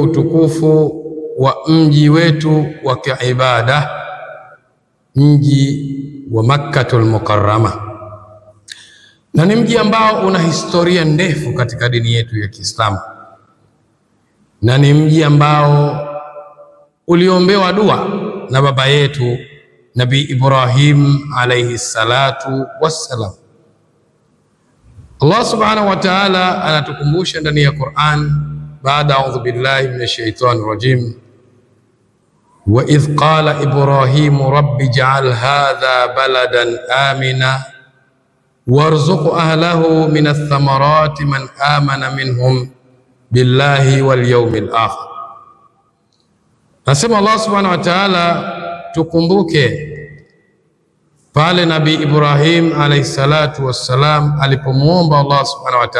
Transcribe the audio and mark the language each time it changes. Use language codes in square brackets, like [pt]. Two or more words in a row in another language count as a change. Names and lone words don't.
[sw] utukufu wa mji wetu wa kiibada, mji wa Makkatul Mukarrama, na ni mji ambao una historia ndefu katika dini yetu ya Kiislamu, na ni mji ambao uliombewa dua na baba yetu Nabii Ibrahim [ar] عليه الصلاة والسلام. الله سبحانه وتعالى [sw] anatukumbusha ndani ya Qur'an baada [ar] أعوذ بالله من الشيطان الرجيم وإذ قال إبراهيم رب اجعل هذا بلدا آمنا وارزق أهله من الثمرات من آمن منهم بالله واليوم الآخر. [sw] Nasema [ar] الله سبحانه وتعالى [sw] tukumbuke pale Nabii Ibrahim [ar] عليه الصلاة والسلام [sw] alipomuomba [ar] الله سبحانه و